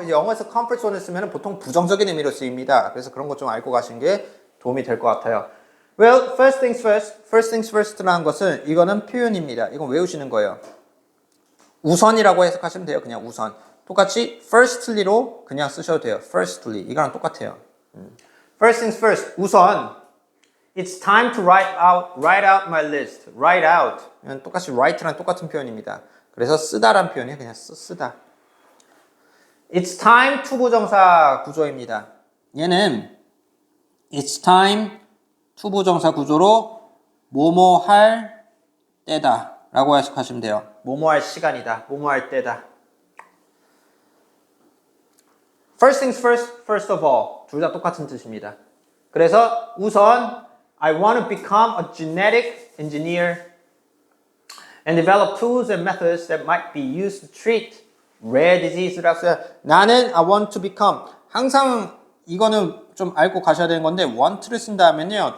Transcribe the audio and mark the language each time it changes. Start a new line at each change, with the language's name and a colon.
Korean: 이제 영어에서
English: comfort zone
Korean: 을 쓰면 보통 부정적인 의미로 쓰입니다. 그래서 그런 것 좀 알고 가신 게 도움이 될 것 같아요.
English: Well, first things first
Korean: 라는 것은 이거는 표현입니다. 이건 외우시는 거예요. 우선이라고 해석하시면 돼요. 그냥 우선. 똑같이 firstly로 그냥 쓰셔도 돼요.
English: firstly.
Korean: 이거랑 똑같아요.
English: First things first.
Korean: 우선.
English: It's time to write out my list. Write out.
Korean: 이건 똑같이 write랑 똑같은 표현입니다. 그래서 쓰다란 표현이 그냥 쓰다.
English: It's time
Korean: 투부정사 구조입니다. 얘는 It's time 투부정사 구조로 뭐뭐 할 때다 라고 해석하시면 돼요. 뭐뭐 할 시간이다. 뭐뭐 할 때다.
English: First things first, first of all.
Korean: 둘 다 똑같은 뜻입니다. 그래서 우선
English: I want to become a genetic engineer and develop tools and methods that might be used to treat rare disease
Korean: 라고 써요. 나는
English: I want to become.
Korean: 항상 이거는 좀 알고 가셔야 되는 건데 want를 쓴 다음에는요.